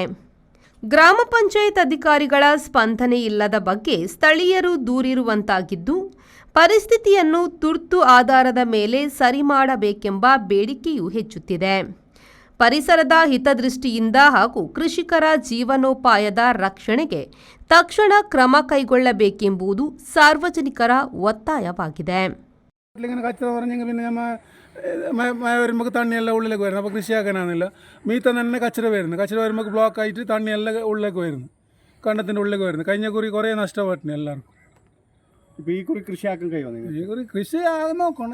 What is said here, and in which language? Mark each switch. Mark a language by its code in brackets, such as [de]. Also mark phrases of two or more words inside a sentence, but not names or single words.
[kn] ಗ್ರಾಮ ಪಂಚಾಯತ್ ಅಧಿಕಾರಿಗಳ ಸ್ಪಂದನೆ ಇಲ್ಲದ ಬಗ್ಗೆ ಸ್ಥಳೀಯರು ದೂರಿರುವಂತಾಗಿದ್ದು, ಪರಿಸ್ಥಿತಿಯನ್ನು ತುರ್ತು ಆಧಾರದ ಮೇಲೆ ಸರಿ ಮಾಡಬೇಕೆಂಬ ಬೇಡಿಕೆಯೂ ಹೆಚ್ಚುತ್ತಿದೆ. ಪರಿಸರದ ಹಿತದೃಷ್ಟಿಯಿಂದ ಹಾಗೂ ಕೃಷಿಕರ ಜೀವನೋಪಾಯದ ರಕ್ಷಣೆಗೆ ತಕ್ಷಣ ಕ್ರಮ കൈಗೊಳ್ಳಬೇಕೆಂಬುದು ಸಾರ್ವಜನಿಕರ ಒತ್ತಾಯವಾಗಿದೆ. [ml] വരുമ്പോൾ തണ്ണിയെല്ലാം ഉള്ളിലേക്ക് വരുന്നത്. അപ്പോൾ കൃഷിയാക്കാനാണെന്നില്ല മീത്ത തന്നെ കച്ചറ വരുമ്പോൾ ബ്ലോക്ക് ആയിട്ട് തണ്ണിയെല്ലാം ഉള്ളിലേക്ക് വരുന്നു, കണ്ടത്തിൻ്റെ ഉള്ളിലേക്ക് വരുന്നു. കഴിഞ്ഞ കുറി കുറേ നഷ്ടപ്പെട്ടു എല്ലാവർക്കും. ഇപ്പോൾ ഈ കുറി കൃഷിയാക്കാൻ കഴിയുമോ? ഈ കുറി കൃഷി നോക്കണം.